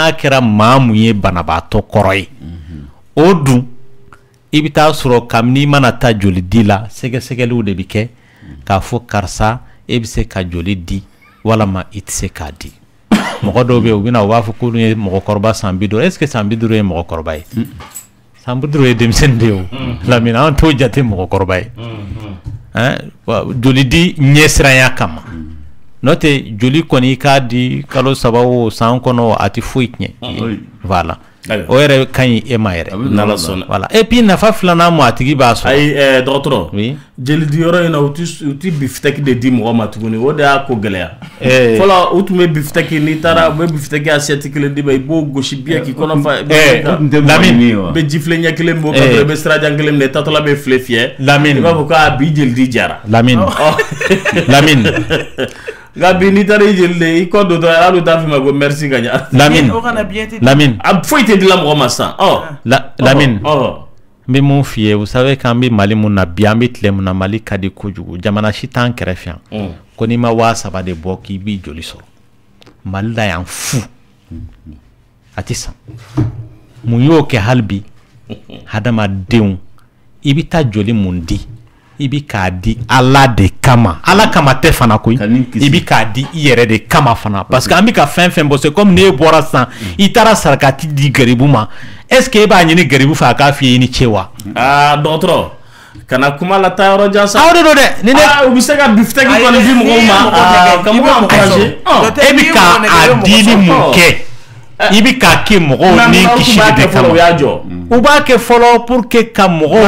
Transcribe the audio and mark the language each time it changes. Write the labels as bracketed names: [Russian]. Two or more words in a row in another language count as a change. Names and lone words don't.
[Bambara] n'a kɛra maa mun ye banabaatɔ kɔrɔ ye o dun i bɛ taa sɔrɔ kabini i mana taa joli di la sɛgɛsɛgɛliw de bɛ kɛ k'a fɔ karisa e bɛ se ka joli di walama i tɛ se k'a di mɔgɔ dɔw bɛ yen u bɛ na u b'a fɔ k'olu ye mɔgɔkɔrɔba san 50 [French] est ce que [Bambara] san 50 ye mɔgɔkɔrɔba ye san 50 ye denmisɛnnin de ye o Lamini an t'o jate mɔgɔkɔrɔba ye joli di ɲɛsiranya kama n'o tɛ joli kɔni i k'a di kalo 3 o san kɔnɔ a tɛ foyi tiɲɛ voilà o yɛrɛ ka ɲi e ma yɛrɛ [French] voilà et puis [Bambara] nafa filanan mu a tigi b'a sɔrɔ ayi dɔgɔtɔrɔ jeli di yɔrɔ in na u ti bifitɛki de di mɔgɔ ma tuguni o de y'a ko gɛlɛya fɔlɔ u tun bɛ bifitɛki n'i taara u bɛ bifitɛki assiette kelen d'i ma i b'o gosi biɲɛ k'i kɔnɔ fa Lamini bɛ jifilɛ ɲɛ kelen bɔ ka sɔrɔ i bɛ sirajan kelen minɛ tatɔla bɛ filɛ fiyɛ Lamini i b'a fɔ k'a bi jeli di jara Lamini nka bi n'i taara i jeli de i kɔ don dɔrɔn hali u t'a f'i ma ko merci ka ɲa Lamini a foyi tɛ dila mɔgɔ ma sisan Lamini n bɛ mun f'i ye [French] vous savez [Bambara] k'an bɛ Mali mun na bi an bɛ tile mun na Mali ka di kojugu jamana si t'an kɛrɛfɛ yan ko n'i ma 3,000 de bɔ k'i b'i joli sɔrɔ Mali la yan fu a tɛ san mun y'o kɛ hali bi hadamadenw i bɛ taa joli mun di i bɛ k'a di Ala de kama Ala kama tɛ fana koyi i bɛ k'a di i yɛrɛ de kama fana [French] parce que [Bambara] an bɛ ka fɛn fɛn bɔ [French] c'est comme [Bambara] n'e bɔra sisan i taara sarakati di garibu ma [French] est ce que [Bambara] e b'a ɲini garibu fɛ a k'a f'i ye i ni ce wa dɔgɔtɔrɔ kana kuma la taa yɔrɔ jan sa aw de don dɛ ni ne u bɛ se ka bifitɛki kɔni di mɔgɔw ma ka mɔgɔw encourager e bɛ k'a dili mun kɛ i bɛ k'a kɛ mɔgɔw ni kisi de kama u b'a kɛ fɔlɔ [French] pour que [Bambara] ka mɔgɔw